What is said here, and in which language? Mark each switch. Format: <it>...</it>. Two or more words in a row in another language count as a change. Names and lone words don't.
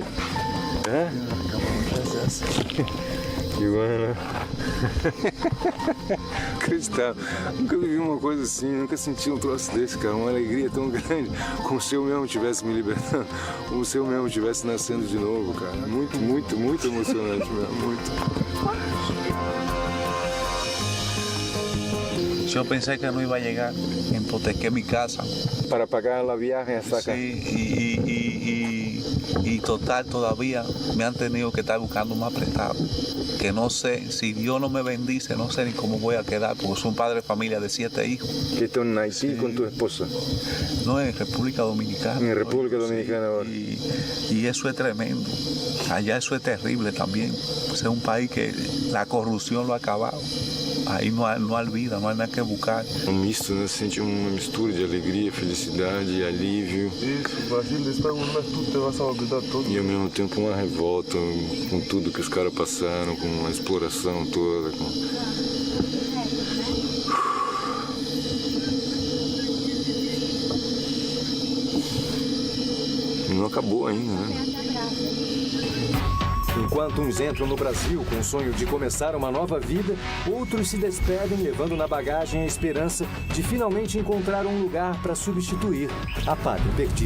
<pt>É? Iguana. Acreditável. Nunca vivi uma coisa assim, nunca senti um troço desse, cara. Uma alegria tão grande, como se eu mesmo estivesse me libertando, como se eu mesmo estivesse nascendo de novo, cara. Muito, muito, muito emocionante mesmo, muito.</pt> <es>Yo pensé que no iba a llegar, hipotequé mi casa. Para pagar la viaje hasta acá. Sí, y total todavía me han tenido que estar buscando más prestado. Que no sé, si Dios no me bendice, no sé ni cómo voy a quedar, porque soy un padre de familia de 7 hijos. ¿Que están en Haití con tu esposa? No, en República Dominicana. En República Dominicana ahora. Y eso es tremendo. Allá eso es terrible también. Pues es un país que la corrupción lo ha acabado.</es> <pt>Aí não há vida, não há nada que buscar. Um misto, né? Você sente uma mistura de alegria, felicidade, alívio. Isso, o Brasil está um lugar que</pt> <es>tu te vas a olvidar todo.</es> <pt>E ao mesmo tempo uma revolta com tudo que os caras passaram, com a exploração toda. Não acabou ainda, né? Enquanto uns entram no Brasil com o sonho de começar uma nova vida, outros se despedem levando na bagagem a esperança de finalmente encontrar um lugar para substituir a pátria perdida.</pt>